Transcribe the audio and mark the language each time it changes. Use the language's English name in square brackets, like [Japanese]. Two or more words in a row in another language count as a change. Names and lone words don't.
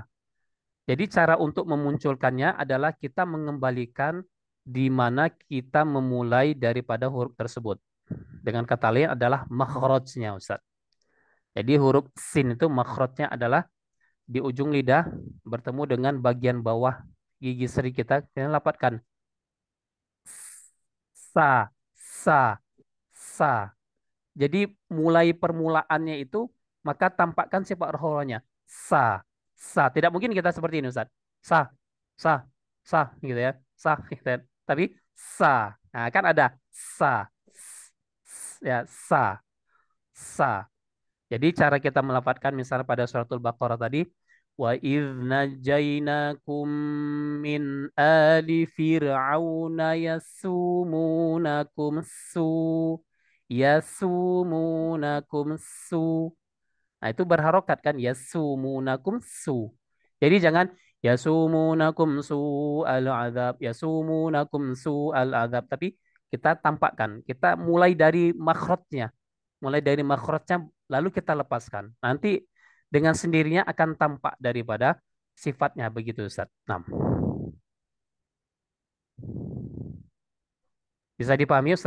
[Indonesian] Jadi cara untuk memunculkannya adalah kita mengembalikan di mana kita memulai daripada huruf tersebut. Dengan kata lain adalah makhrajnya, Ustaz. Jadi huruf sin itu makhrajnya adalah di ujung lidah bertemu dengan bagian bawah gigi seri kita lapatkan. Sa, sa, sa. Jadi mulai permulaannya itu maka tampakkan sifat rohnya. Sa, sa. Tidak mungkin kita seperti ini Ustaz. Sa, sa, sa gitu ya. Sa gitu ya. Tapi sa. Nah, kan ada sa. Ya, sa, sa. Jadi cara kita melafadzkan misalnya pada suratul Baqarah tadi [Arabic] وإذ نجيناكم من آل فرعون يسومونكم سوء يسومونكم سوء. [Indonesian] Nah, itu berharokat kan [Arabic] يسومونكم سوء. [Indonesian] Jadi jangan [Arabic] يسومونكم سوء العذاب, يسومونكم سوء العذاب, [Indonesian] tapi kita tampakkan, kita mulai dari makhrajnya. Mulai dari makhrajnya lalu kita lepaskan. Nanti dengan sendirinya akan tampak daripada sifatnya begitu Ustaz. Nah, bisa dipahami Ustaz?